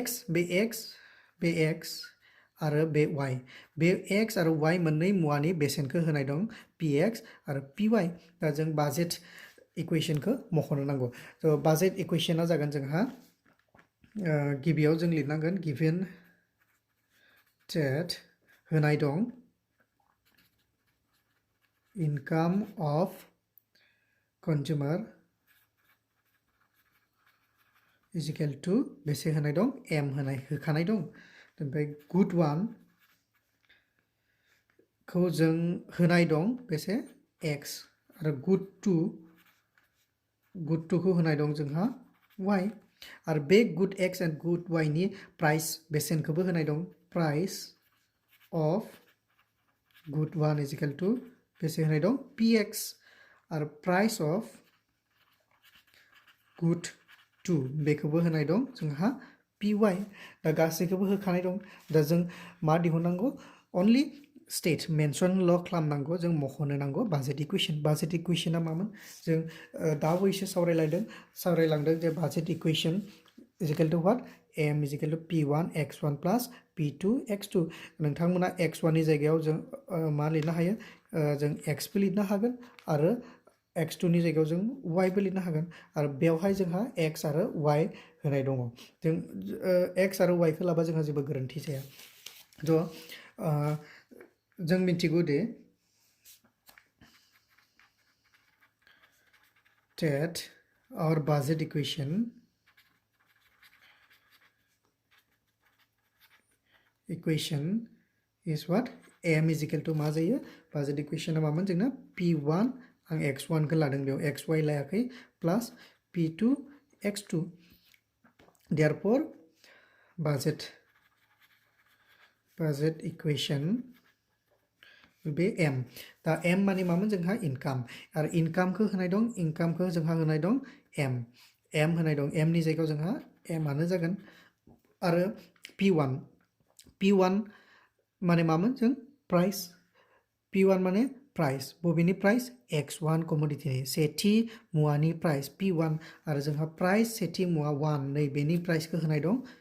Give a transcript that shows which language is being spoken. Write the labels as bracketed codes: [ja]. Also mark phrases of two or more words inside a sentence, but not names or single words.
[brx] एक्स आरो बे एक्स आरो वाइ मोननै मुवानि बेसेनखौ होनाय दं पि एक्स आरो पि वाइ दा जों बाजेट इकुवेशनखौ मख'नो नांगौ थ' बाजेट इकुवेशना जागोन जोंहा गिबियाव जों लिरनांगोन गिभेन डेट होनाय दं [en] income of consumer is equal to [brx] बेसे होनाय दं एम होखानाय दं ओमफ्राय गुड वान खौ जों होनाय दं बेसे एक्स आरो [en] good two [brx] खौ होनाय दं जोंहा वाइ आरो बे [en] good x and good y [brx] नि प्राइस बेसेनखौबो होनाय दं [en] price of good one is equal to [brx] बेसे होनाय दं पि एक्स आरो [en] price of good two [brx] बेखौबो होनाय दं जोंहा पि वाइ दा गासैखौबो होखानाय दं दा जों मा दिहुननांगौ [en] only state [brx] मेनसनल' खालामनांगौ जों मख'नो नांगौ बाजेट इकुवेशना मामोन जों दा बैसो सावरायलांदों जे [en] budget equation is equal to what M is equal to P1 X1 plus P2 X2 [brx] नोंथांमोना X1 नि जायगायाव जों मा लिरनो हायो जों Xबो लिरनो हागोन आरो X2 नि जायगायाव जों Yबो लिरनो हागोन आरो बेवहाय जोंहा X आरो Y होनाय दङ जों X आरो Y खौ लाबा जोंहा जेबो गोरोन्थि जाया थ' जों मिथिगौ दे [en] that our budget equation is what m is equal to [brx] मा जायो [en] budget equation [brx] मामोन जोंना p1 आं x1 खौ लादों बेयाव xy लायाखै [en] प्लस p2 x2 therefore budget equation will be m [brx] दा m माने मामोन जोंहा इनकाम आरो इनकामखौ होनाय दं इनकामखौ जोंहा होनाय दं m होनाय दं m नि जायगायाव जोंहा m आनो जागोन आरो p1 माने मामोन जों प्राइस p1 माने प्राइस बबेनि प्राइस x1 कमोडिटिनि सेथि मुवानि प्राइस p1 आरो जोंहा प्राइस सेथि मुवा 1 नै बेनि प्राइसखौ होनाय दं